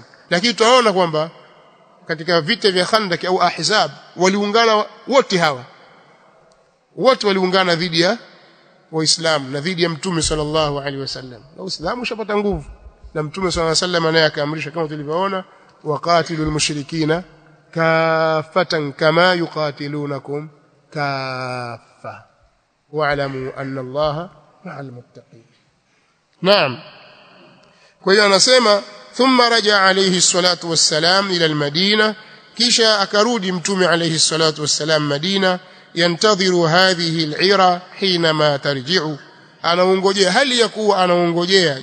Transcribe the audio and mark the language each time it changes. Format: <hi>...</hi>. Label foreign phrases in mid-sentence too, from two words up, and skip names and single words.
<sw>Lakini tunaona kwamba katika vita vya Khandaq au Ahzab waliungana wote hawa. Wote waliungana dhidi ya Waislamu na dhidi ya Mtume</sw> <ar>صلى الله عليه وسلم.</ar> <sw>Na Uislamu ushapata nguvu. Na Mtume</sw> <ar>صلى الله عليه وسلم</ar> <sw>naye akaamrisha kama tulivyoona,</sw> <ar>وقاتلوا المشركين كافة كما يقاتلونكم كافة واعلموا أن الله مع المتقين.</ar> <sw>Naam. Kwa hiyo anasema</sw> <ar>ثم رجع عليه الصلاة والسلام إلى المدينة,</ar> <sw>kisha akarudi Mtume</sw> <ar>عليه الصلاة والسلام المدينة ينتظر هذه العير حينما ترجع,</ar> <sw>anaongojea, hali ya kuwa anaongojea.</sw>